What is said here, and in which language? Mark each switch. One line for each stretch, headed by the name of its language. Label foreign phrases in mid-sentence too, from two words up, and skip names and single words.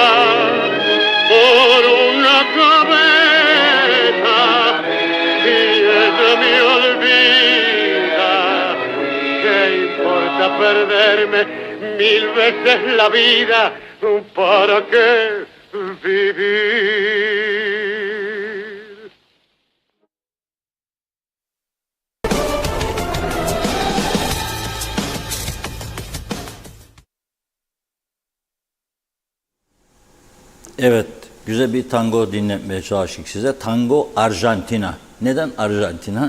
Spanish: Por una cabeza si ella me olvida, ¿qué importa perderme mil veces la vida? ¿Para qué vivir?
Turkish: Evet, güzel bir tango dinletmeye çalıştık size. Tango Arjantina. Neden Arjantina?